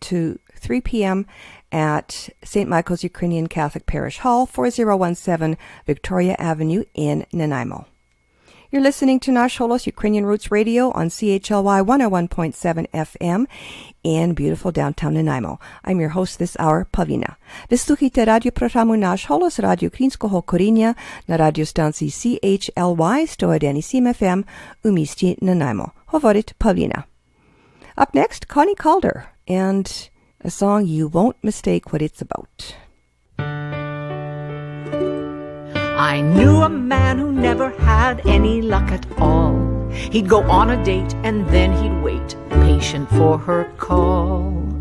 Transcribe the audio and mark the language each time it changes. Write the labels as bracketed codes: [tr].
[en] to 3 p.m. at St. Michael's Ukrainian Catholic Parish Hall, 4017 Victoria Avenue in Nanaimo. You're listening to Nash Holos Ukrainian Roots Radio on CHLY 101.7 FM in beautiful downtown Nanaimo. I'm your host this hour, Pavlina. [uk] Vyslухайте радіо програму Nash Holos Радіо Українського коріння на радіостанції CHLY 101.7 FM у місті Nanaimo. Говорить [en] Pavlina. Up next, Connie Calder and a song you won't mistake what it's about. I knew a man who never had any luck at all. He'd go on a date and then he'd wait, patient for her call.